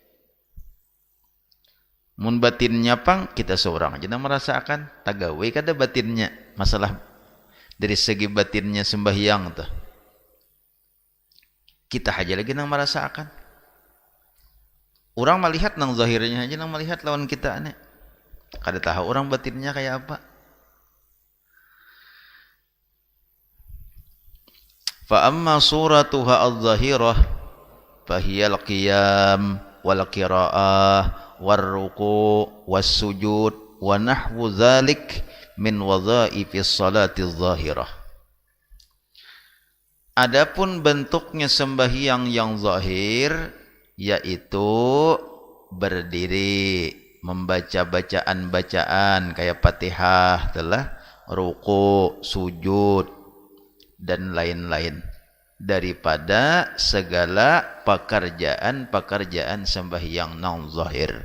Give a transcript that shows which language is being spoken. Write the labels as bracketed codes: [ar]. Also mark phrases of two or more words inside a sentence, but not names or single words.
[bjn] Mun batinnya pang kita seorang aja nang merasakan, tagawe kada batinnya. Masalah dari segi batinnya sembahyang tuh. Kita aja lagi nang merasakan. Orang melihat nang zahirnya aja nang melihat lawan kita ane. Kada tahu orang batinnya kayak apa. [ar] فأما صورتها الظاهرة فهي القيام والقراءة والركوع والسجود ونحو ذلك من وظائف الصلاة الظاهرة. [bjn] Adapun bentuknya sembahyang yang zahir, yaitu berdiri, membaca bacaan-bacaan kayak Fatihah, telah ruku, sujud dan lain-lain daripada segala pekerjaan-pekerjaan sembahyang non zahir.